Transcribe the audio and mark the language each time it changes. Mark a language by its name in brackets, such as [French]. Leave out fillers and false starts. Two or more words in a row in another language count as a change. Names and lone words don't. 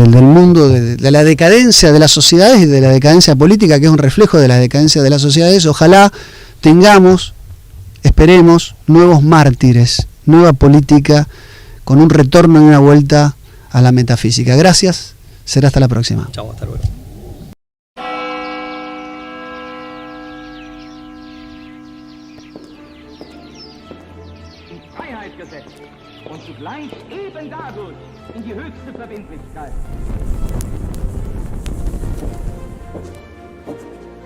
[Spanish] Del mundo de la decadencia de las sociedades y de la decadencia política, que es un reflejo de la decadencia de las sociedades, ojalá tengamos, esperemos, nuevos mártires, nueva política, con un retorno y una vuelta a la metafísica. Gracias, será hasta la próxima. Chao, hasta luego. [German] Freiheitsgesetz und zugleich eben dadurch in die höchste Verbindlichkeit.